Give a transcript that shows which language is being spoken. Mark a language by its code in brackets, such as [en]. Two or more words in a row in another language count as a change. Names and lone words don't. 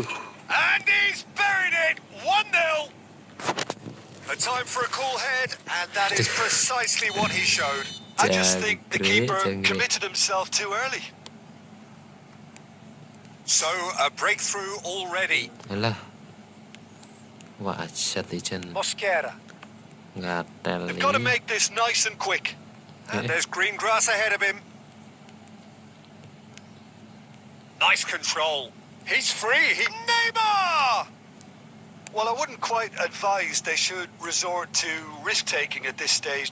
[en] And he's buried it! 1-0. A time for a cool head, and that is precisely what he showed. I just think the keeper [jv] Jangkrik. [en] committed himself too early. So, a breakthrough already. Alah. Wah, asyat ijan. Mosquera. [jv] Gatel [en] They've got to [jv] ni. [en] make this nice and quick. And there's green grass ahead of him. Nice control. He's free. Neymar! Well, I wouldn't quite advise they should resort to risk-taking at this stage.